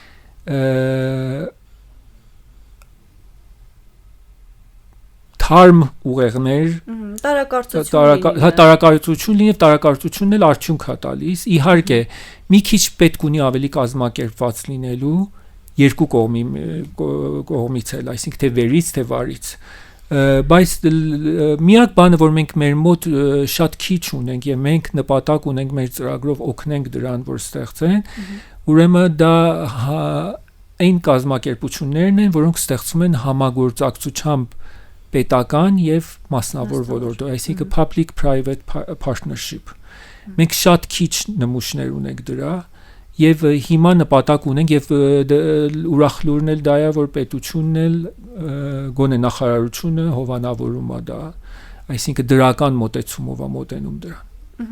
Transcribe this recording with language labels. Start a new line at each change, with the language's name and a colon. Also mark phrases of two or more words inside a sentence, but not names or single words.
Armenian: թարմ ուղեղներ, տարակարծություն լինի, տարակարծությունն էլ արդյունք է տալիս։ Իհարկե, մի քիչ պետք ունի ավելի կազմակերպված լինելու երկու կողմից էլ, այսինքն թե վերից, թե վարից։ Բայց միակ բանը, որ մենք մեր մոտ շատ քիչ ունենք եւ մենք նպատակ ունենք մեր ծրագրով օգնենք դրան, որ ստեղծեն, ուրեմն դա այն կազմակերպություններն են, որոնք ստեղծում են համագործակցությամբ պետական եւ մասնավոր ոլորտով, այսինքն
English: public-private partnership։
Armenian: Մենք շատ քիչ նմուշներ ունենք դրա եւ հիմա նպատակ ունենք եւ ուրախ լուրն էլ դա է, որ պետությունն էլ գոնե նախարարությունը հովանավորում է դա, այսինքն դրական մոտեցումով է մոտենում դրան։